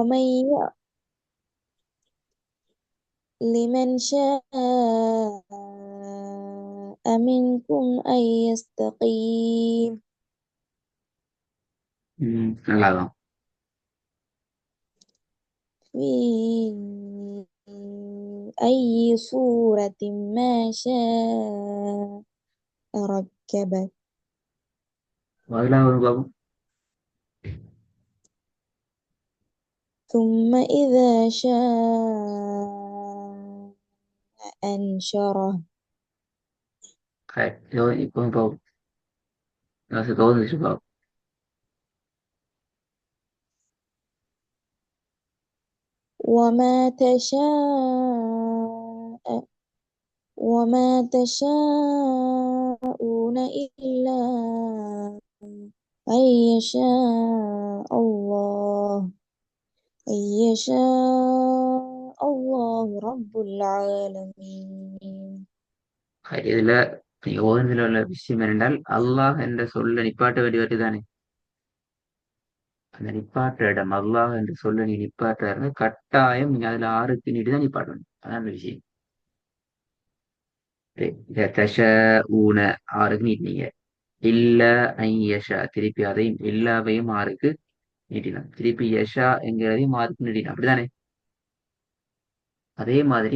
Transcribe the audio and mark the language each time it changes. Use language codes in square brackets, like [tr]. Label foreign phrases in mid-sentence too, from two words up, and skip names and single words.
[ar] ومن لمن شاء منكم أن يستقيم [ta] நல்லாதான். [ar] في أي صورة ما شاء ركبك [ta] முதலாவது பாபு [ar] ثم إذا شاء أنشره [ta] இப்போ பாபு கவுந்து பாபு [ar] وما تشاء وما تشاءون إلا أن يشاء الله أن يشاء الله رب العالمين [ta] இதுல நீங்க ஓதுனதுல உள்ள விஷயம் என்னென்றால் அல்லாஹ் என்ற சொல்ல நிப்பாட்ட வேண்டி வருதுதானே அந்த நிப்பாட்ட இடம் அல்லாஹ் என்று சொல்ல நீ நிப்பாட்டுறது கட்டாயம் நீங்க அதுல ஆறுக்கு நீட்டு தான் நிப்பாட்டணும் அதான் அந்த விஷயம் ஊன ஆறுக்கு நீட்டினீங்க இல்ல ஐயஷா திருப்பி அதையும் எல்லாவையும் ஆறுக்கு நீட்டினான் திருப்பி யஷா என்கிறதையும் ஆறுக்கு நீட்டினான் அப்படிதானே அதே மாதிரி